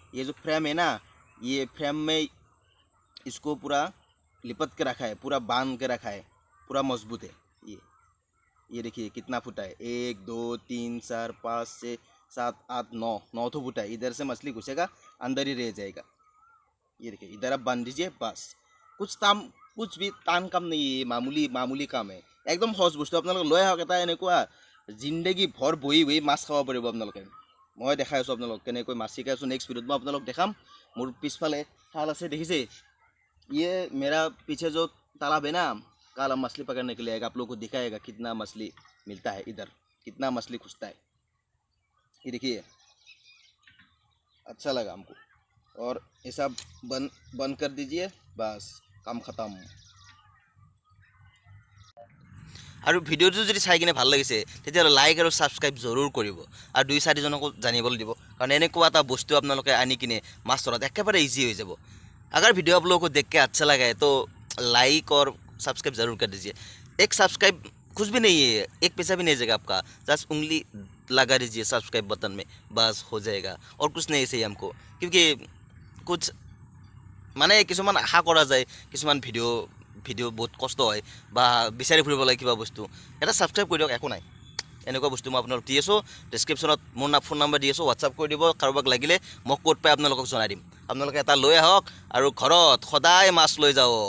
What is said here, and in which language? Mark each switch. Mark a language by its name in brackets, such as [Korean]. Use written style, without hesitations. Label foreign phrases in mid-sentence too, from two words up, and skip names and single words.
[Hindi] ये जो फ्रेम है ना, ये फ्रेम में इसको पूरा लिपट के रखा है, पूरा बांध के रखा है, पूरा मजबूत है। ये देखिए कितना फुटा है, 1 2 3 4 5 6 7 8 9 तो फुटा है। इधर से मछली घुसेगा, अंदर ही रह जाएगा। ये देखिए, इधर आप बांध दीजिए, बस। कुछ भी [Assamese] টান কাম [Hindi] नहीं है, [Assamese] মামুলি কাম है, একদম সহজ বস্তু। আপোনালোকে লৈ আহক এটা, এনেকুৱা জিন্দগী ভৰ বহি বহি মাছ খাব পাৰিব আপোনালোকে। মই দেখাই আছোঁ আপোনালোক কেনেকৈ মাছ শিকাই আছোঁ। [English] next video [Assamese] মই আপোনালোক দেখাম। মোৰ পিছফালে খাল আছে, দেখিছে? [Hindi] ये मेरा पीछे जो तालाब है ना, कल हम मछली पकड़ने के लिए आएगा, आप लोग को दिखाएगा कितना मछली मिलता है, इधर कितना मछली खुजता है। ये देखिए, अच्छा लगा हमको। और ये सब बंद कर दीजिए, बस काम खत्म। [Assamese] আৰু ভিডিঅ'টো যদি চাই কিনে ভাল লাগিছে, তেতিয়াহ'লে লাইক আৰু ছাবস্ক্ৰাইব জৰুৰ কৰিব, আৰু 2-4জনকো জানিবলৈ দিব, কাৰণ এনেকুৱা এটা বস্তু আপোনালোকে আনি কিনে মাছ ধৰাত একেবাৰে ইজি হৈ যাব। [Hindi] अगर वीडियो आप लोगों को देख के अच्छा लगा है तो लाइक और सब्सक्राइब ज़रूर कर दीजिए। एक सब्सक्राइब कुछ भी नहीं है, एक पैसा भी नहीं जाएगा आपका, जस्ट उंगली लगा दीजिए सब्सक्राइब बटन में, बस हो जाएगा। और कुछ नहीं चाहिए हमको, क्योंकि कुछ [Assamese] মানে কিছুমান আশা কৰা যায়, কিছুমান ভিডিঅ' বহুত কষ্ট হয় বা বিচাৰি ফুৰিব লাগে কিবা বস্তু। এটা ছাবস্ক্ৰাইব কৰি দিয়ক, একো নাই। এনেকুৱা বস্তু মই আপোনালোক দি আছোঁ, ডেছক্ৰিপশ্যনত মোৰ ফোন নাম্বাৰ দি আছোঁ, হোৱাটছআপ কৰি দিব। কাৰোবাক লাগিলে মোক ক'ত পাই আপোনালোকক জনাই দিম। আপোনালোকে এটা লৈ আহক আৰু ঘৰত সদায় মাছ লৈ যাওক।